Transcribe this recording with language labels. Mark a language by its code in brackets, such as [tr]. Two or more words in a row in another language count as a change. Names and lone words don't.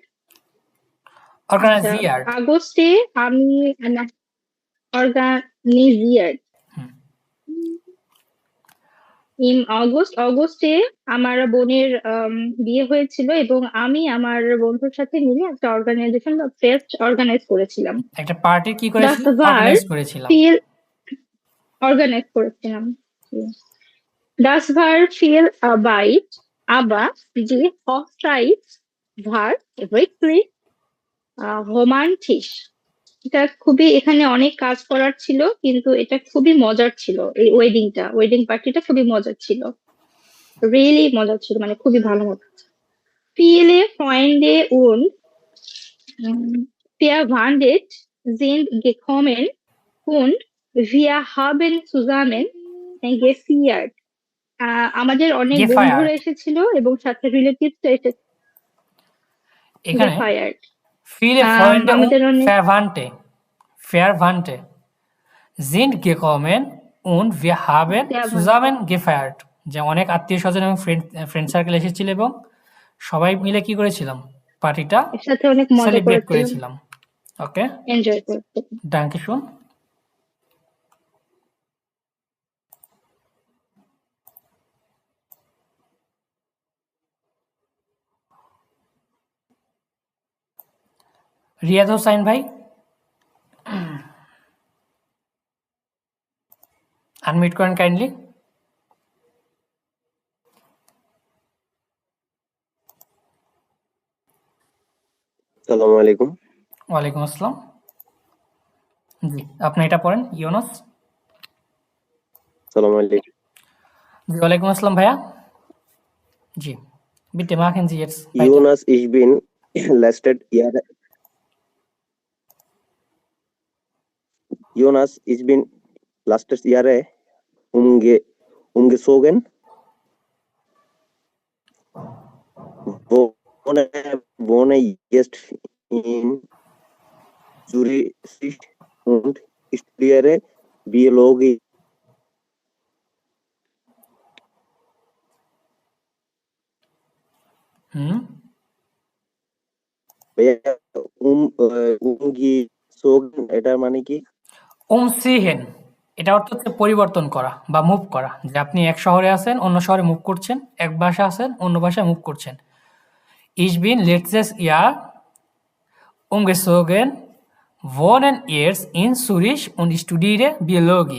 [de] organisiert. Auguste আমি organisiert. [bn] In অগস্টে আমার বোনের বিয়ে হয়েছিল এবং আমি আমার বন্ধুর সাথে মিলে একটা অর্গানাইজেশন বা [en] fest organize [bn] করেছিলাম। একটা পার্টি কি করেছিলাম [de] Das war [bn] অর্গানাইজ করেছিলাম। viel organize করেছিলাম। [de] Das war viel Arbeit, aber die Hochzeit war wirklich romantisch. [bn] এটা খুবই এখানে অনেক কাজ করার ছিল কিন্তু এটা খুবই মজার ছিল। এই [en] wedding partyটা [bn] খুবই মজার ছিল, রিয়েলি মজার ছিল, মানে খুবই ভালো মতো। [de] Viele Freunde und Verwandte sind gekommen und wir haben zusammen gefeiert. [bn] আমাদের অনেক বন্ধুরা এসেছিল এবং সাথে রিলেটিভস এসেছিল। এখানে [de] gefeiert. viele Freunde und [bn] আমাদের অনেক [de] Verwandte sind gekommen und wir haben zusammen gefeiert. [bn] যে অনেক আত্মীয় স্বজন এবং [en] friend circle [bn] এসেছিল এবং সবাই মিলে কি করেছিলাম পার্টিটা একসাথে অনেক মজা সেলিব্রেট করেছিলাম। ওকে, এনজয় করেছিলাম। [de] danke schön. [bn] রিয়াদ হোসাইন ভাই আনমিউট করেন কাইন্ডলি। [ar] السلام عليكم. وعليكم السلام. [bn] জি, আপনি এটা পড়েন ইউনুস। [ar] السلام عليكم. [bn] জি, [ar] وعليكم السلام [bn] ভাইয়া। জি, [de] bitte machen Sie jetzt weiter. Jonas, ich bin letztes Jahr Jonas, ich bin letztes Jahr umgezogen. Wohne jetzt in Zürich und studiere Biologie. [bn] umgezogen এটা মানে কি? umziehen এটা অর্থ হচ্ছে পরিবর্তন করা বা মুভ করা। যে আপনি এক শহরে আছেন অন্য শহরে মুভ করছেন, এক বাসায় আছেন অন্য বাসায় মুভ করছেন। [de] Ich bin letztes Jahr umgezogen, wohnen jetzt in Zürich und studiere Biologie.